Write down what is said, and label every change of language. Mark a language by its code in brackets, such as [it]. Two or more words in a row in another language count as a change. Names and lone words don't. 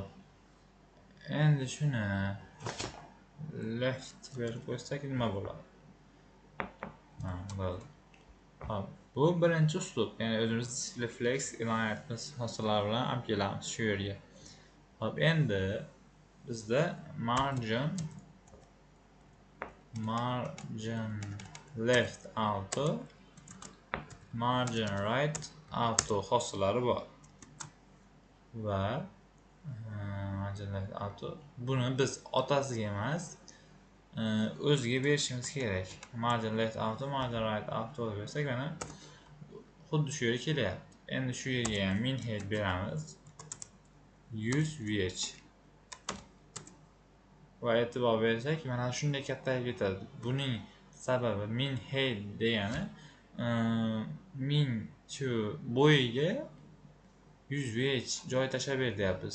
[uz] Endi shuni left berib qo'ysak nima bo'ladi? Bo'ldi. Hop, bu birinchi uslub. Ya'ni o'zimiz [en] display flex [uz] iloyatimiz hosillar bilan olib kelamiz shu yerga. Hop, endi bizda [en] margin left auto, margin right auto [uz] hosillari bor. Va [en] margin left auto [uz] buni biz otasiga emas, o'ziga berishimiz kerak. [en] Margin left auto, margin right auto [uz] bersak, mana xuddi shu yerga kelyapti. Endi shu yerga ham [en] min height [uz] beramiz 100 VH. Va e'tibor bersak, mana shunday kattayib ketadi. Buning sababi [en] min height [uz] degani min shu bo'yiga 100 VH joy tashlab ber deyapmiz.